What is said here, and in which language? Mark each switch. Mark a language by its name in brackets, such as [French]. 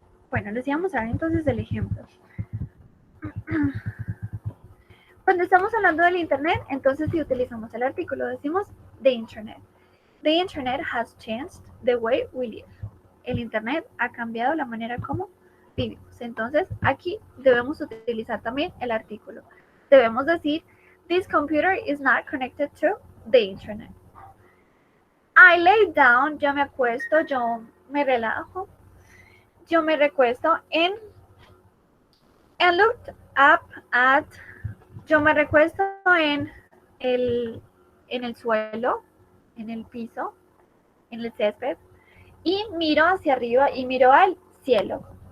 [Spanish] Bueno, les íbamos a ver entonces el ejemplo. Cuando estamos hablando del internet, entonces sí utilizamos el artículo, decimos [English] the internet. The internet has changed the way we live. [Spanish] El internet ha cambiado la manera como vivimos. Entonces, aquí debemos utilizar también el artículo. Debemos decir, [English] this computer is not connected to the internet. I lay down, [Spanish] yo me acuesto, yo me relajo, yo me recuesto en [English] and looked up at, [Spanish] yo me recuesto en el suelo, en el piso, en el césped, y miro hacia arriba y miro al cielo.